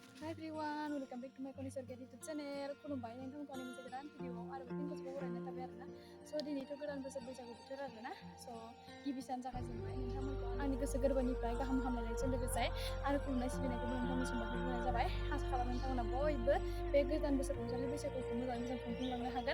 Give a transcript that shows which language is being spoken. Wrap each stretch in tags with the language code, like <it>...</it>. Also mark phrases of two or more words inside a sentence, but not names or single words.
<en>everyone, welcome back to my Konisor YouTube channel.</en> <brx>खुलुमबाय नोंथांमोनखौ आंनि मोनसे गोदान भिडिअआव आरोबाव फिन खेबसेबाव बरायनाय थाबाय आरोना। दिनैथ' गोदान बोसोर बैसागु बोथोर आरोना। गिबि सान जागायजेनबाय नोंथांमोनखौ आंनि गोसो गोरबोनिफ्राय गाहाम हामलायनायजों लोगोसे आरो खुलुमनाय सिबिनायखौबो नोंथांनिसिम बावहरग्रोनाय जाबाय। आसा खालामो नोंथांमोना बयबो बे गोदान बोसोर रंजालि बैसागुखौ मोजाङै मोजां खुंफुंलांनो हागोन।</brx>